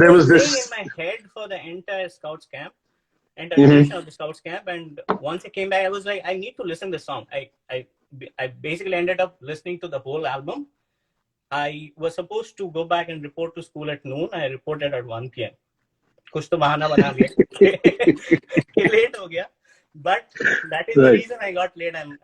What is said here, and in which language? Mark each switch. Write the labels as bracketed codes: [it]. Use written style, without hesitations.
[en] there was this this in my head for the entire Scouts camp, duration of the Scouts camp. And once I came back, I was like, I need to listen to the song. I basically ended up listening to the whole album. I was supposed to go back and report to school at noon. I reported at 1 p.m. [hi] कुछ तो बहाना बना लिया कि late हो गया. [en] But that is the reason I got late.